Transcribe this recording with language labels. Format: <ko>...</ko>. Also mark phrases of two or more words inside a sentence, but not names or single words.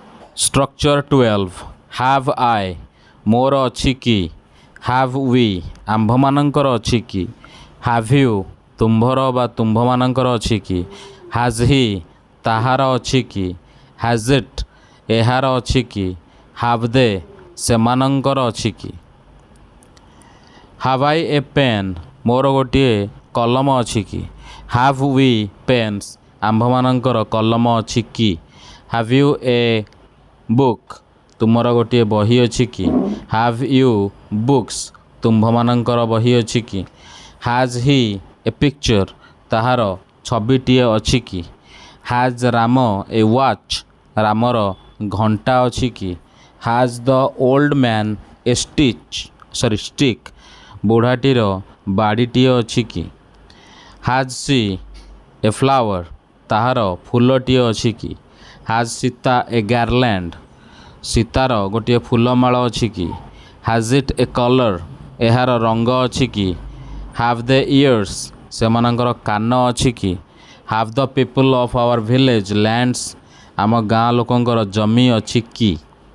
<en>Structure 12. Have I</en> <or>ମୋର ଅଛି କି?</or> <en>Have we</en> <or>ଆମ୍ଭମାନଙ୍କର ଅଛି କି?</or> <en>Have you</en> <or>ତୁମ୍ଭର ବା ତୁମ୍ଭମାନଙ୍କର ଅଛି କି?</or> <en>Has he</en> <or>ତାହାର ଅଛି କି?</or> <en>Has it</en> <or>ଏହାର ଅଛି କି?</or> <en>Have they</en> <or>ସେମାନଙ୍କର ଅଛି କି?</or> <en>Have I a pen</en> <or>ମୋର ଗୋଟିଏ କଲମ ଅଛି କି?</or> <en>Have we pens</en> <or>ଆମ୍ଭମାନଙ୍କର କଲମ ଅଛି କି?</or> <en>Have you a book</en> <or>ତୁମର ଗୋଟିଏ ବହି ଅଛି କି?</or> <en>Have you books</en> <or>ତୁମ୍ଭମାନଙ୍କର ବହି ଅଛି କି?</or> <en>Has he a picture</en> <or>ତାହାର ଛବିଟିଏ ଅଛି କି?</or> <en>Has ରାମ a watch</en> <or>ରାମର ଘଣ୍ଟା ଅଛି କି?</or> <en>Has the old man a stick</en> <or>ବୁଢ଼ାଟିର ବାଡ଼ିଟିଏ ଅଛି କି?</or> <en>Has she a flower</en> <or>ତାହାର ଫୁଲଟିଏ ଅଛି କି?</or> <en>Has ସୀତା a garland</en> <or>ସୀତାର ଗୋଟିଏ ଫୁଲମାଳ ଅଛି କି?</or> <en>Has it a color</en> <or>ଏହାର ରଙ୍ଗ ଅଛି କି?</or> <en>Have they ears</en> <or>ସେମାନଙ୍କର କାନ ଅଛି କି?</or> <en>Have the people of our village lands</en> <or>ଆମ ଗାଁ ଲୋକଙ୍କର ଜମି ଅଛି କି?</or>